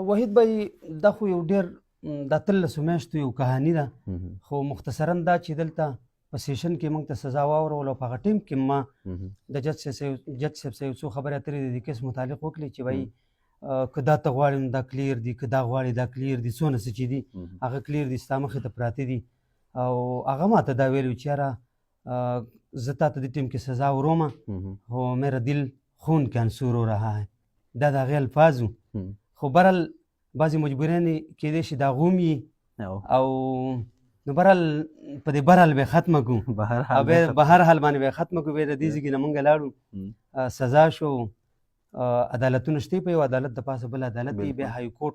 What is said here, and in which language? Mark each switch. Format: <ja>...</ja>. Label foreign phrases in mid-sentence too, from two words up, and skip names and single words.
<ps>وحید بھائی دا خو یو ډېر د 13 میاشتو یو کهاني ده، خو مختصرا دا چې دلته په سیشن کې موږ ته سزا واورول او په هغه ټیم کې ما د جج صاحب سره یو څو خبرې اترې د دې کیس متعلق وکړې چې وایي که دا ته غواړې دا کلیر دي، که دا غواړې دا کلیر دي، څونه څه چې دي هغه کلیر دي، ستا مخې ته پراته دي. او هغه ما ته دا ویلي چې یاره زه تا ته دې ټیم کې سزا وروم خو</ps> <ur>میرا دل خون کے انصور ہو رہا ہے،</ur> <ps>دا د هغې الفاظ وو. خو برحال بعضې مجبوریانې کیدای شي د هغه هم وي او نو برحال په دې برحال به یې ختمه کړو، به هر حال باندې به یې ختمه کړو. بیا د دې ځای نه موږ لاړو، سزا شو، عدالتونه شته، په یو عدالت د پاسه بل عدالت دی، بیا های کورټ.</ps>